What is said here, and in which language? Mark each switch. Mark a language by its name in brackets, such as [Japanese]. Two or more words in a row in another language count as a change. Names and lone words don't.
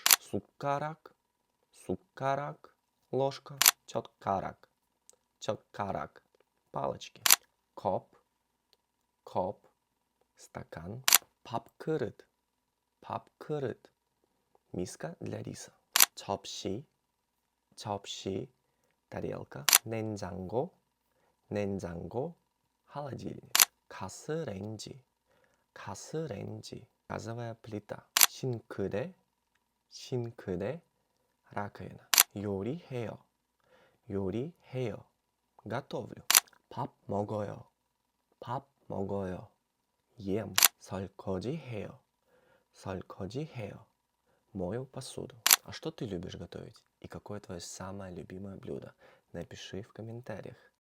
[Korean] 숟가락, 숟가락, ложка. 젓가락, 젓가락, палочки. 컵, 컵, стакан. 밥그릇, 밥그릇, [Russian] миска для риса. [Korean] 접시, 접시, тарелка. 냉장고, 냉장고, холодильник. 가스레인지, 가스레인지, [Russian] газовая плита. [Korean] 싱크대, 싱크대, раковина. 요리해요, 요리해요, готовлю. 밥 먹어요, 밥 먹어요, ем. 설거지해요, 설거지해요, [Russian] мою посуду. А что ты любишь готовить? И какое твое самое любимое блюдо? Напиши в комментариях.